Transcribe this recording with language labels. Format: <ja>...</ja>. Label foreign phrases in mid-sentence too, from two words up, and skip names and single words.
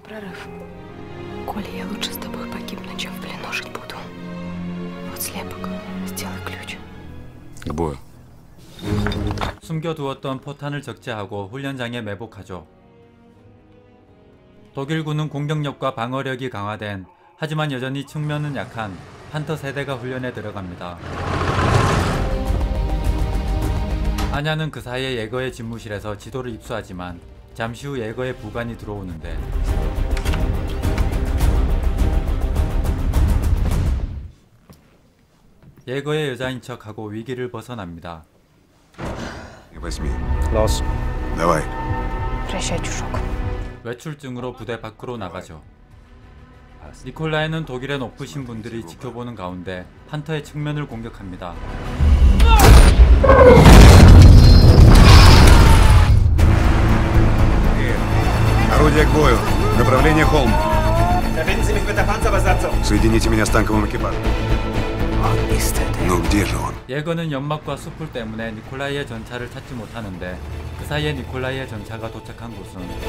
<ru>Прорыв. Коля, я лучше с тобой погибну, чем в плену жить буду. Вот слепок. Сделай ключ. К бою.</ru> <ko>숨겨두었던 포탄을 적재하고 훈련장에 매복하죠. 독일군은 공격력과 방어력이 강화된 하지만 여전히 측면은 약한 판터 세대가 훈련에 들어갑니다. 아냐는 그 사이에 예거의 집무실에서 지도를 입수하지만 잠시 후 예거의 부관이 들어오는데 예거의 여자인 척하고 위기를 벗어납니다.</ko> <ru>Возьми. Давай. Прощай, чужок.</ru> <ko>외출증으로 부대 밖으로 나가죠. 니콜라이는 독일의 높으신 분들이 지켜보는 가운데 판터의 측면을 공격합니다.</ko> <ru>Орудие к бою. Направление холм. Соедините меня с танковым экипажем. Ну где же он?</ru> <ko>예거는 연막과 숯불 때문에 니콜라이의 전차를 찾지 못하는데 그 사이에 니콜라이의 전차가 도착한 곳은</ko>